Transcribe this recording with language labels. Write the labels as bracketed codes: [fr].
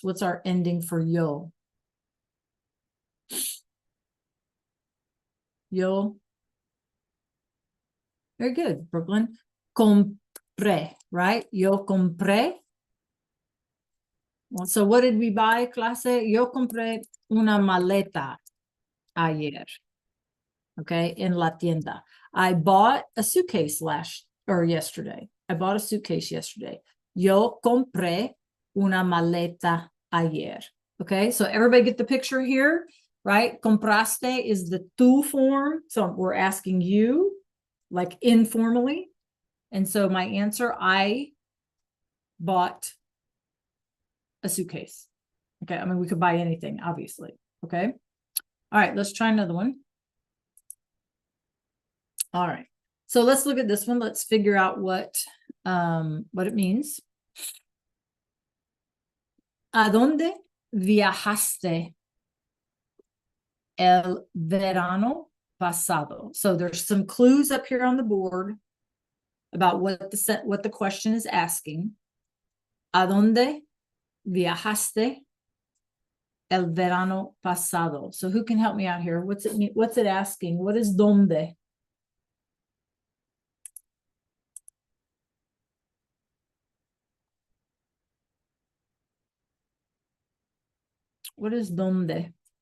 [en] What's our ending for yo? [es] Yo. [en] Very good, Brooklyn. Compré, right? [es] Yo compré. [en] Well, so what did we buy, clase? [es] Yo compré una maleta ayer. [en] Okay, in [es] la tienda. [en] I bought a suitcase yesterday. I bought a suitcase yesterday. [es] Yo compré una maleta ayer. [en] Okay, so everybody get the picture here, right? Compraste is the tú form. So we're asking you, like informally. And so my answer, I bought a suitcase. Okay, I mean, we could buy anything, obviously. Okay. All right, let's try another one. All right. So let's look at this one. Let's figure out what it means. [es] ¿A dónde viajaste el verano pasado? [en] So there's some clues up here on the board about what the question is asking. [es] ¿A dónde viajaste el verano pasado? [en] So who can help me out here? What's it mean? What's it asking? What is donde? What is donde?